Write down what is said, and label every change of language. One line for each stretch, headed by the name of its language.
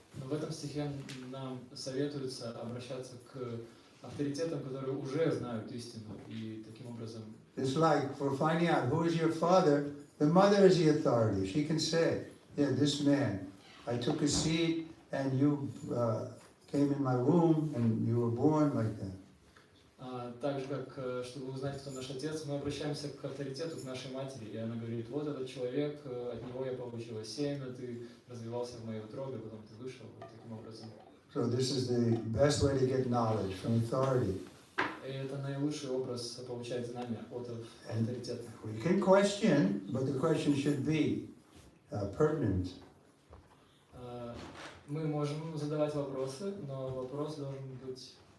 Russian: Но в этом стихе нам советуется обращаться к авторитетам, которые уже знают истину, и таким образом.
English: It's like for finding out who is your father, the mother is the authority. She can say, yeah, this man, I took a seed and you came in my womb and you were born like that.
Russian: Так же, как, чтобы узнать, кто наш отец, мы обращаемся к авторитету, к нашей матери, и она говорит, вот этот человек, от него я получила семя, ты развивался в моей утробе, потом ты вышел, вот таким образом.
English: So this is the best way to get knowledge from authority.
Russian: И это наилучший образ получать знания от авторитета.
English: We can question, but the question should be pertinent.
Russian: Мы можем задавать вопросы, но вопрос должен быть...